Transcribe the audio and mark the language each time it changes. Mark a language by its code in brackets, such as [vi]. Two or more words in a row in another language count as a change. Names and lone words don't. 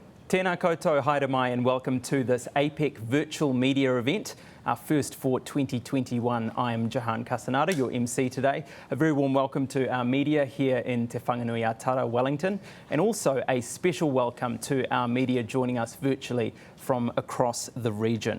[mi] Tēnā koutou, haere mai, [en] and welcome to this APEC virtual media event, our first for 2021. I am Jahan Castaneda, your MC today. A very warm welcome to our media here in Te Whanganui Atara, Wellington, and also a special welcome to our media joining us virtually from across the region.